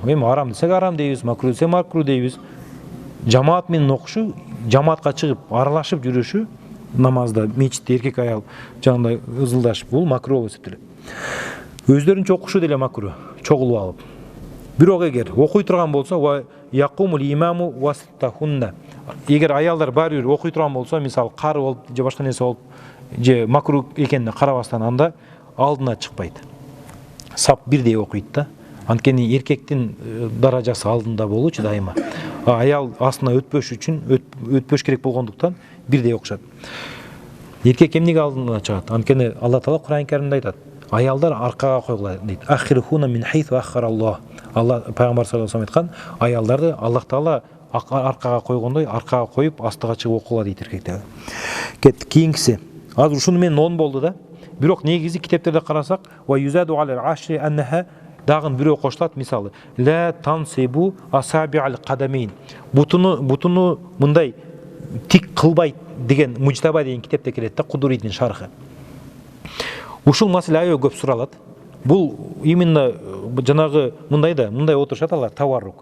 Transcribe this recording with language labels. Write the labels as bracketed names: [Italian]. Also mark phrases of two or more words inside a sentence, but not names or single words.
[Kyrgyz] Эми арам десек арам дейбиз, макру десек макру дейбиз. Жамаат менен окушу, жамаатка чыгып аралашып жүрүшү намазда, мечитте эркек аял жагында ызылдашып, бул макру болуп эсептелет. Өздөрүнчө окушу деле макру, чогулуп алып. Бирок эгер окуй турган болсо, [Arabic] وتقوم الإمامة وسطهن. [Kyrgyz] Эгер аялдар баары бир окуй турган болсо, мисалы кары болуп, же башка нерсе болуп, же макру экенине карабастан анда алдына чыкпайт. Сап бирдей окуйт да. Анткени эркектин даражасы алдында болуучу дайыма. Аял астына өтпөш үчүн, өтпөш керек болгондуктан бирдей окушат. Эркек эмнеге алдына чыгат? Анткени Алла Таала Кур'ан Каримде айтат: аялдар аркага койгула дейт. [Arabic] أخروهن من حيث أخرهن الله. [Kyrgyz] Алла пайгамбар [Arabic] صلى الله عليه [Kyrgyz] айткан, аялдарды Аллах Таала аркага койгондой, аркага коюп астыга чыгып окула дейт эркектерди. Кеттик кийинкиси. Азыр ушуну менен 10 болду да. Бирок негизи китептерде карасак, [Arabic] ويزاد على العشر أنها, [Kyrgyz] дагы бирөө кошулат, мисалы [Arabic] لا تنصب أصابع القدمين. [Kyrgyz] Бутуну мындай тик кылбайт деген Мужтаба деген китепте келет да, Кудуридин шархы. Ушул маселе аябай көп суралат. Бул именно жанагы мындай да, мындай отурушат алар, таваррук.